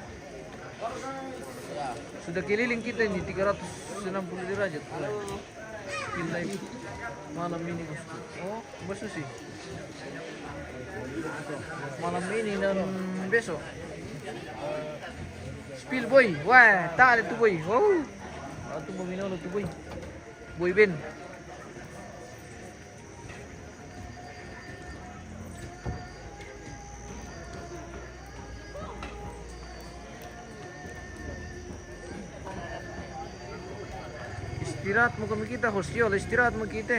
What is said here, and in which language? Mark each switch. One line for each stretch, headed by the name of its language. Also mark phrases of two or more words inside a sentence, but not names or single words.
Indonesian: Sudah keliling kita ini 360 derajat.
English: Spill live
Indonesian: malam ini bosku. Oh, bosku sih. Malam ini dan besok.
English: Spill boy.
Indonesian: Wah, tak ada tuh boy. Wow. Itu mau minum tuh boy. Boy Ben. Istirahat mau kami kita host yo, istirahat mau kita.